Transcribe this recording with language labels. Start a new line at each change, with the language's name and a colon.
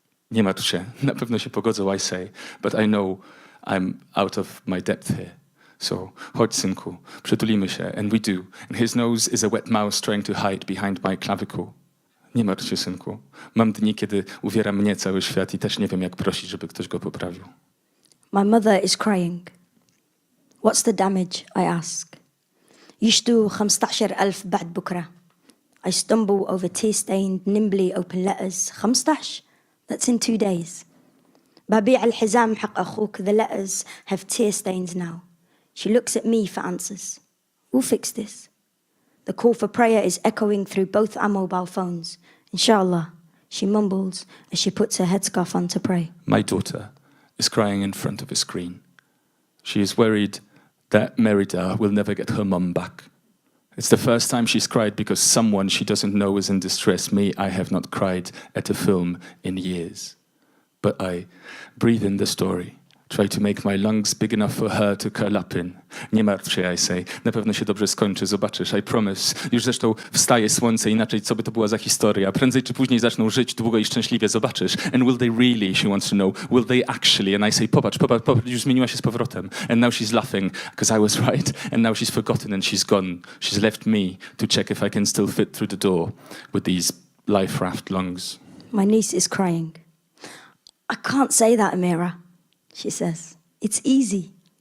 Polish: Nie martw się, na pewno się pogodzą,
English: I say, but I know I'm out of my depth here. So,
Polish: chodź synku, przytulimy się,
English: and we do, and his nose is a wet mouse trying to hide behind my clavicle.
Polish: Nie martw się, synku. Mam dni, kiedy uwiera mnie cały świat i też nie wiem, jak prosić, żeby ktoś go poprawił.
English: My mother is crying. What's the damage? I ask.
Arabic: يشتو 15,000 بعد بكرة.
English: I stumble over tear-stained, nimbly open letters. 15? That's in 2 days.
Arabic: ببيع الحزام حق أخوك.
English: The letters have tear stains now. She looks at me for answers. We'll fix this. The call for prayer is echoing through both our mobile phones. Inshallah, she mumbles as she puts her headscarf on to pray. My daughter is crying in front of a screen. She is worried that Merida will never get her mum back. It's the first time she's cried because someone she doesn't know is in distress. Me, I have not cried at a film in years. But I breathe in the story, try to make my lungs big enough for her to curl up in.
Polish: Nie martw się,
English: I say.
Polish: Na pewno się dobrze skończy, zobaczysz,
English: I promise.
Polish: Już zresztą wstaje słońce, inaczej co by to była za historia. Prędzej czy później zaczną żyć długo i szczęśliwie, zobaczysz.
English: And will they really, she wants to know, will they actually? And I say,
Polish: popatrz, już zmieniła się z powrotem.
English: And now she's laughing, because I was right. And now she's forgotten and she's gone. She's left me to check if I can still fit through the door with these life raft lungs. My niece is crying. I can't say that, Amerah, she says. It's easy.